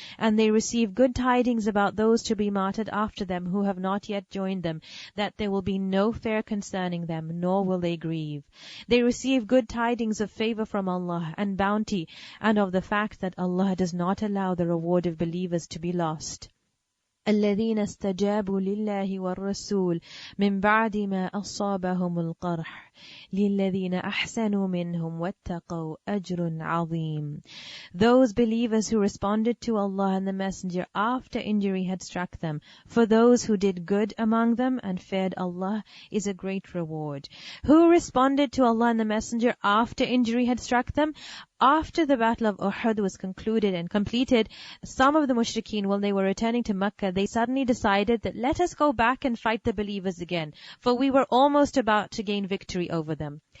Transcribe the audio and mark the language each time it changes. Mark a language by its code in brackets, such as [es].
[en] And they receive good tidings about those to be martyred after them who have not yet joined them, that there will be no fear concerning them, nor will they grieve. They receive good tidings of favor from Allah and bounty, and of the fact that Allah does not allow the reward of believers to be lost. [ar] الذين استجابوا لله والرسول من بعد ما أصابهم القرح للذين أحسنوا منهم واتقوا أجر عظيم. [en] Those believers who responded to Allah and the Messenger after injury had struck them, for those who did good among them and feared Allah is a great reward. Who responded to Allah and the Messenger after injury had struck them? After the Battle of Uhud was concluded and completed, some of the mushrikeen, when they were returning to Mecca, they suddenly decided that let us go back and fight the believers again, for we were almost about to gain victory over them.